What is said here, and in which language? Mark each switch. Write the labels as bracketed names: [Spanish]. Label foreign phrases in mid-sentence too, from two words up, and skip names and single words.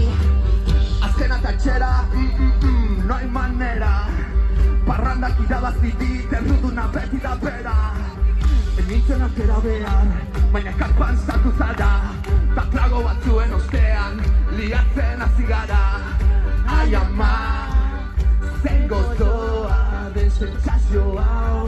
[Basque] Azkenak atxera, [Spanish] no hay manera. [Basque] Parrandak irabazi dit, erruduna beti da bera. Nintzen atera behar, baina karpan sartu zara. Ta trago batzuen ostean, liatzen hasi gara. Ai ama, zen gozoa, dessentsazio hau.